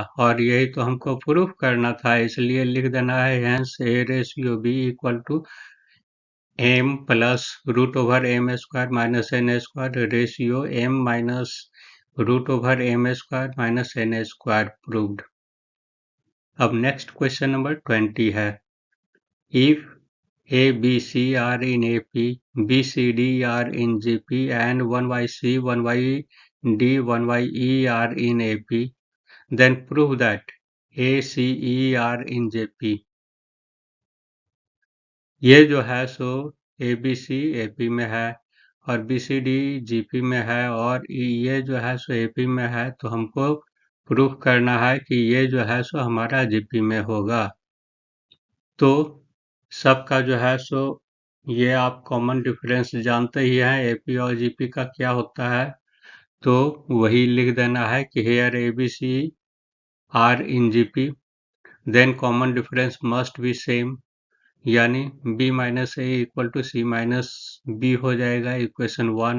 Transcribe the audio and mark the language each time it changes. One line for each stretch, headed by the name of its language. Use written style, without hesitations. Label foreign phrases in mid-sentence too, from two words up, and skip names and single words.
Hindi: और यही तो हमको प्रूफ करना था, इसलिए लिख देना है
English: hence a ratio b equal to m plus root over m square minus n square ratio m minus root over m square minus n square proved. अब next question number 20 है, if a b c are in a p, b c d are in g p and 1 y c 1 y d 1 y e are in AP, then prove that A C E are in JP।
Hindi: ये जो है सो ए बी सी ए पी में है और बी सी डी जी पी में है और ये जो है सो ए पी में है, तो हमको प्रूफ करना है कि ये जो है सो हमारा जी पी में होगा। तो सबका जो है सो ये आप
English: common difference
Hindi: जानते ही हैं, ए पी और जी पी का क्या होता है, तो वही लिख देना है कि
English: here a b c are in g p, then common difference must be same,
Hindi: यानी
English: b minus a equal to c minus b
Hindi: हो जाएगा इक्वेशन 1।